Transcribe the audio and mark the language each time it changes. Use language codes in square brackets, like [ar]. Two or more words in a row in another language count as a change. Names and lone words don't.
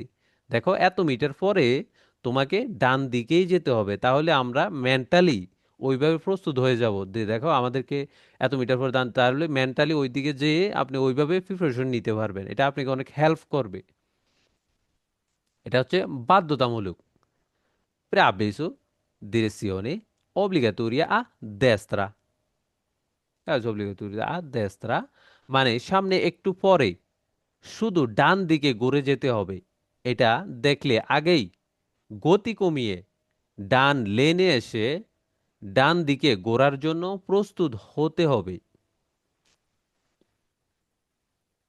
[bn] দেখো এত মিটার পরে তোমাকে ডান দিকেই যেতে হবে, তাহলে আমরা মেন্টালি ওইভাবে প্রস্তুত হয়ে যাব যে দেখো আমাদেরকে এত মিটার পরে ডান, তাহলে মেন্টালি ওই দিকে যেয়ে আপনি ওইভাবে প্রিপারেশন নিতে পারবেন, এটা আপনাকে অনেক হেল্প করবে। এটা হচ্ছে বাধ্যতামূলক, [it] preavviso direzione obbligatoria a destra, preavviso obbligatoria a destra [bn] মানে সামনে একটু পরে শুধু ডান দিকে ঘুরে যেতে হবে, এটা দেখলে আগেই গতি কমিয়ে ডান লেনে এসে ডান দিকে ঘোরার জন্য প্রস্তুত হতে হবে।